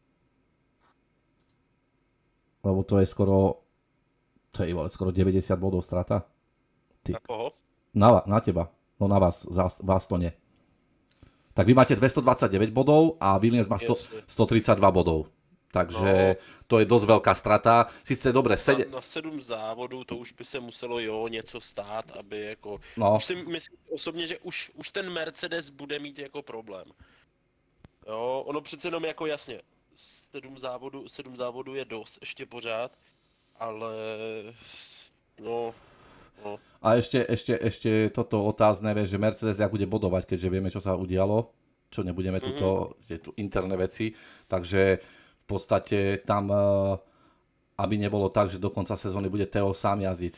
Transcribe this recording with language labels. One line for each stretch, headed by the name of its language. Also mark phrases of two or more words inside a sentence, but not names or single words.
Slovak: Lebo to je skoro 90 bodov strata. Na koho? Na teba, no na vás to nie. Tak vy máte 229 bodov a Williams má 132 bodov. Takže to je dosť veľká strata. Sice dobre,
Czech: na 7 závodů to už by se muselo něco stát, aby jako... Už si myslím osobně, že už ten Mercedes bude mít jako problém. Jo, ono přece jenom jako jasně, 7 závodů je dost ještě pořád, ale no.
Slovak: A ešte toto otázne, že Mercedes jak bude bodovať, keďže vieme, čo sa udialo, čo nebudeme tu interné veci, takže v podstate tam, aby nebolo tak, že do konca sezóny bude Theo sám jazdiť.